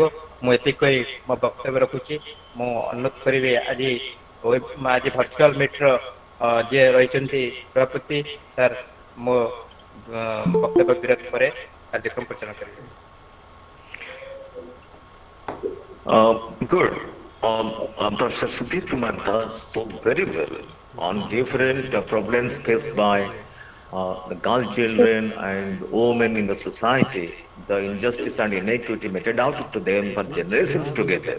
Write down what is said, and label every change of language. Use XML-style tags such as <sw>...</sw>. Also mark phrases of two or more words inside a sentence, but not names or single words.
<or>ମୁଁ ଏତିକି କହି ମୋ ବକ୍ତବ୍ୟ ରଖୁଛି। ମୁଁ ଅନୁରୋଧ କରିବି ଆଜି</or> <en>virtual meet</en> <or>ଯିଏ ରହିଛନ୍ତି ସଭାପତି ସାର୍ ମୋ ବକ୍ତବ୍ୟ ବିରୋଧ ପରେ କାର୍ଯ୍ୟକ୍ରମ ପରିଚାଳନା କରିବେ।</or> <en>Good. Dr. Sudhir Kumar Das spoke very well on different problems faced by the girl children and women in the society, the injustice and inequity meted out to them for generations together.</en>